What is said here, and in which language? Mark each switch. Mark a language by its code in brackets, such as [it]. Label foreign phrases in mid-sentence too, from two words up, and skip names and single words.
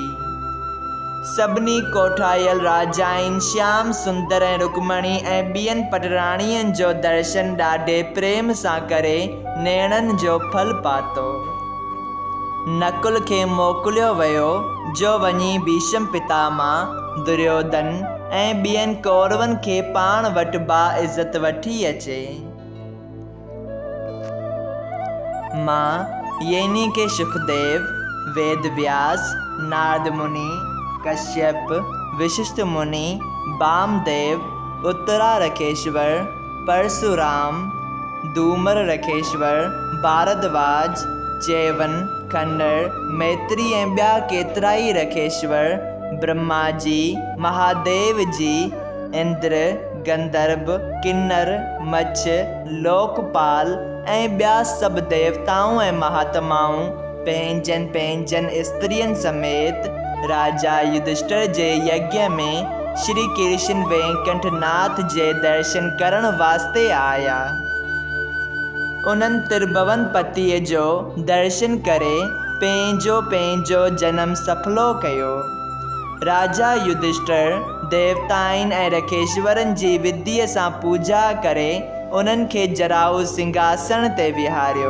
[sd] सभिनी कोठायल राजाउनि श्याम सुंदर ऐं रुक्मणी ऐं ॿियनि पटराणियुनि जो दर्शन ॾाढे प्रेम सां करे नेणनि जो फल पातो। नकुल खे मोकिलियो वियो जो वञी भीष्म पितामह, दुर्योधन ऐं ॿियनि कौरवनि खे पाण वटि बाइज़त वठी अचे। मां यानी के सुखदेव, वेदव्यास, नारद मुनि, कश्यप, वशिष्ठ मुनि, वामदेव, उत्तरारकेश्वर, परशुराम, धूम्र रखेश्वर, भारद्वाज, च्यवन, खंडर, मैत्री ऐं ॿिया केतिरा ई रखेश्वर, ब्रह्मा जी, महादेव जी, इंद्र, गंधर्व, किन्नर, मच्छ, लोकपाल ऐं ॿिया सभु देवताऊं ऐं महात्माऊं पंहिंजनि पंहिंजनि स्त्रियुनि समेत राजा युधिष्ठिर जे यज्ञ में श्री कृष्ण वेंकटनाथ जे दर्शन करण वास्ते आया। उन्हनि त्रिभुवन पतिअ जो दर्शन करे पंहिंजो पंहिंजो जन्म सफलो कयो। राजा युधिष्ठिर देवताउनि ऐं रखेश्वरनि जी विधीअ सां पूजा करे उन्हनि खे जराऊ सिंघासन ते विहारियो।